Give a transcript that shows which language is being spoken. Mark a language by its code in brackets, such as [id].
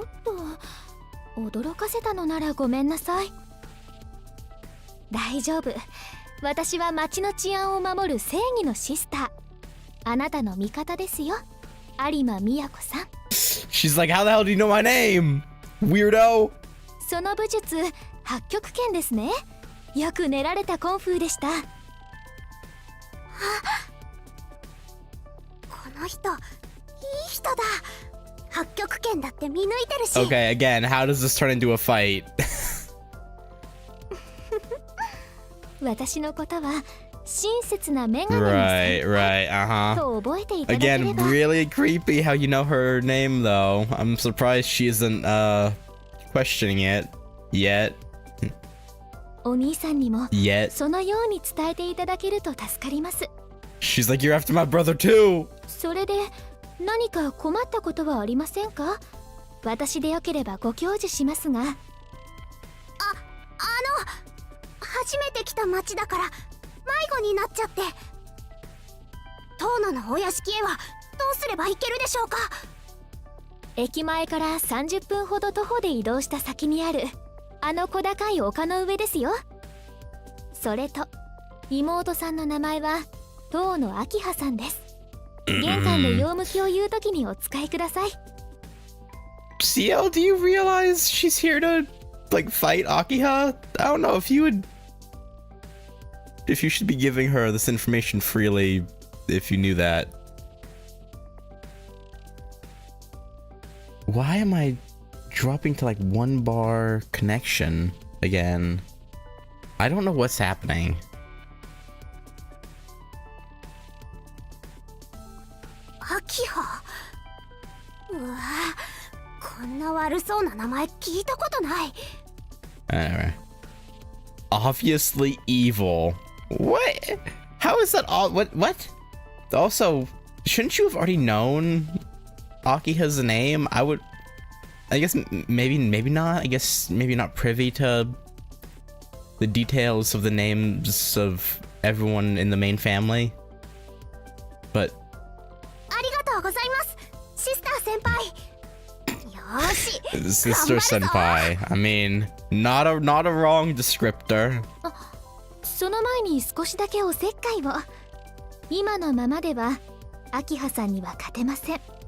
[ja] おっと驚かせたのならごめんなさい大丈夫私は町の治安を守る正義のシスターあなたの味方ですよ有馬美也子さん [en] She's like, how the hell do you know my name? Weirdo. [ja] その武術八極拳ですねよく練られたコンフーでしたこの人いい人だ八極拳だって見抜いてるし [en] Okay, again, how does this turn into a fight? [ja] 私のことは親切な女神の先 [en] Right, uh-huh. [ja] と覚えていただけれ [en] Again, [ja] ば [en] really creepy how you know her name, though. I'm surprised she isn't, questioning it yet. [ja] お兄さんにも [en] Yet. [ja] そのように伝えていただけると助かります [en] She's like, you're after my brother, too. [ja] それで何か困ったことはありませんか私でよければご教授しますが初めて来た町だから迷子になっちゃって遠野のお屋敷へはどうすれば行けるでしょうか駅前から30分ほど徒歩で移動した先にあるあの小高い丘の上ですよそれと妹さんの名前は遠野明葉さんです玄関で用向きを言うときにお使いください [en] CL, do you realize she's here to, like, fight Akiha? I don't know if you should be giving her this information freely if you knew that. Why am I dropping to like 1 bar connection again? I don't know what's happening. [ja] 秋葉うわこんな悪そうな名前聞いたことない [en] Anyway. Obviously evil. What? How is that all? What? Also, shouldn't you have already known Akiha's name? I guess maybe not. I guess maybe not privy to the details of the names of everyone in the main family. But [ja] ありがとうございますシスター先輩よーし [en] Sister Senpai. I mean, not a wrong descriptor. [ja] その前に少しだけおせっかいを今のままでは明葉さんには勝てません